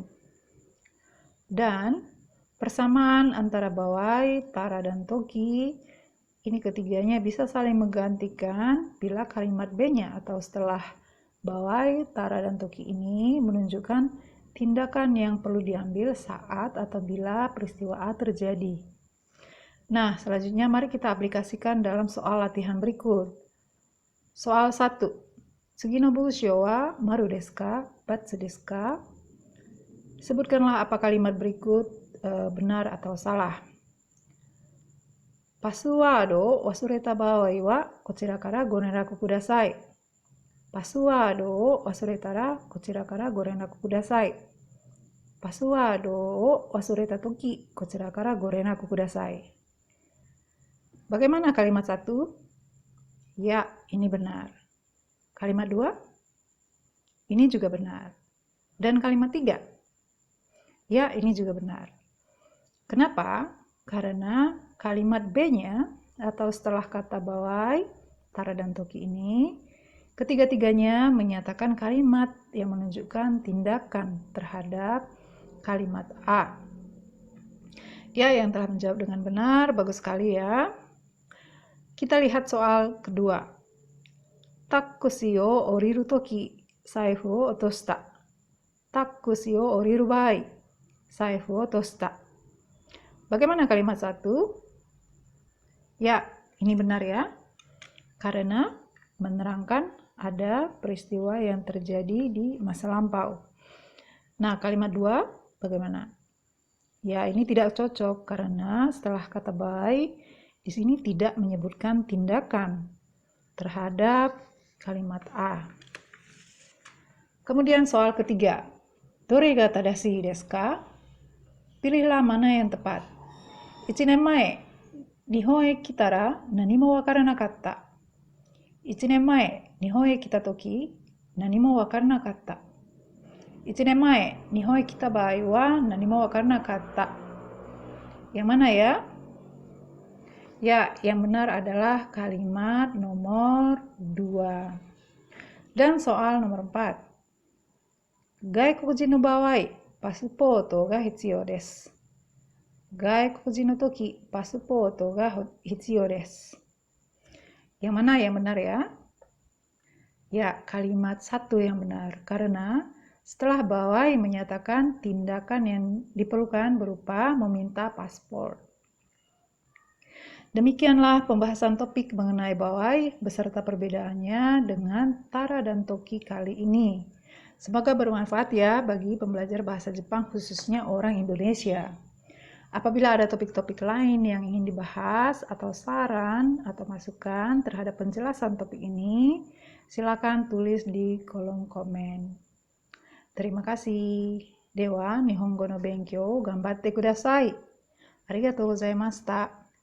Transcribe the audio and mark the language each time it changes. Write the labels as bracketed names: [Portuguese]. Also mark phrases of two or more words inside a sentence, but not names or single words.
[Indonesian] Dan persamaan antara bawai, Tara, dan Toki, ini ketiganya bisa saling menggantikan bila kalimat B-nya atau setelah bawai, Tara, dan Toki ini menunjukkan tindakan yang perlu diambil saat atau bila peristiwa A terjadi. Nah, selanjutnya mari kita aplikasikan dalam soal latihan berikut. Soal 1. [Japanese] 次の文章は丸ですか、バツですか? [Indonesian] Sebutkanlah apa kalimat berikut benar atau salah. [Japanese] パスワードを忘れた場合はこちらからご連絡ください. パスワードを忘れたらこちらからご連絡ください. パスワードを忘れた時こちらからご連絡ください. [Indonesian] Bagaimana kalimat 1? Ya, ini benar. Kalimat 2? Ini juga benar. Dan kalimat 3? Ya, ini juga benar. Kenapa? Karena kalimat B-nya atau setelah kata bawai, Tara, dan Toki ini, ketiga-tiganya menyatakan kalimat yang menunjukkan tindakan terhadap kalimat A. Ya, yang telah menjawab dengan benar, bagus sekali ya. Kita lihat soal kedua. [Japanese] タクシーを降りる時、財布を落とした. タクシーを降りる場合、財布を落とした. [Indonesian] Bagaimana kalimat 1? Ya, ini benar ya. Karena menerangkan ada peristiwa yang terjadi di masa lampau. Nah, kalimat 2 bagaimana? Ya, ini tidak cocok karena setelah kata bai di sini tidak menyebutkan tindakan terhadap kalimat A. Kemudian soal ketiga. [Japanese] どれが正しいですか? [Indonesian] Pilihlah mana yang tepat. [Japanese] 1 年前、日本へ来たら何もわからなかった。1年前、日本へ来たとき何もわからなかった。1年前、日本へ来た場合は何もわからなかった。 [Indonesian] Yang mana ya? Ya, yang benar adalah kalimat nomor 2. Dan soal nomor 4. [Japanese] 外国人の場合、パスポートが必要です. 外国人の時、パスポートが必要です. [Indonesian] Yang mana yang benar ya? Ya, kalimat 1 yang benar. Karena setelah bawai menyatakan tindakan yang diperlukan berupa meminta paspor. Demikianlah pembahasan topik mengenai bawai beserta perbedaannya dengan tara dan toki kali ini. Semoga bermanfaat ya bagi pembelajar bahasa Jepang khususnya orang Indonesia. Apabila ada topik-topik lain yang ingin dibahas atau saran atau masukan terhadap penjelasan topik ini, silakan tulis di kolom komen. Terima kasih. [Japanese] では日本語の勉強頑張ってください. ありがとうございました.